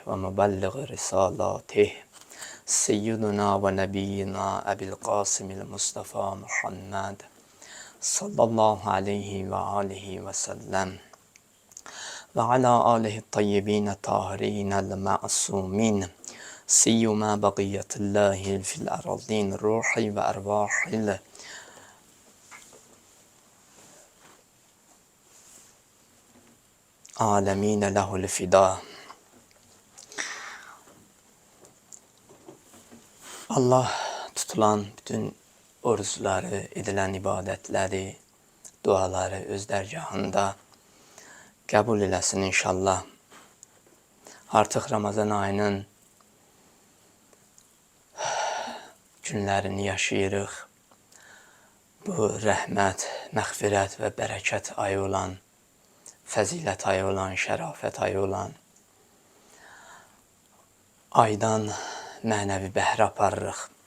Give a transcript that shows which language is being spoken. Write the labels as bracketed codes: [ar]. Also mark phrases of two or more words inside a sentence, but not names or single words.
[ar] ومبلغ رسالاته سيدنا ونبينا أبي القاسم المصطفى محمد صلى الله عليه وآله وسلم وعلى آله الطيبين الطاهرين المعصومين سيما بقية الله في الأرضين روحي وأرواح العالمين له الفداء. [az] Allah tutulan bütün oruçları, edilen ibadetleri, duaları öz dərgahında qəbul eləsin inşallah. Artıq Ramazan ayının günlərini yaşayırıq. Bu rəhmət, məğfirət və bərəkət ayı olan, fəzilət ayı olan, şərafət ayı olan aydan mənəvi bəhrə aparırıq.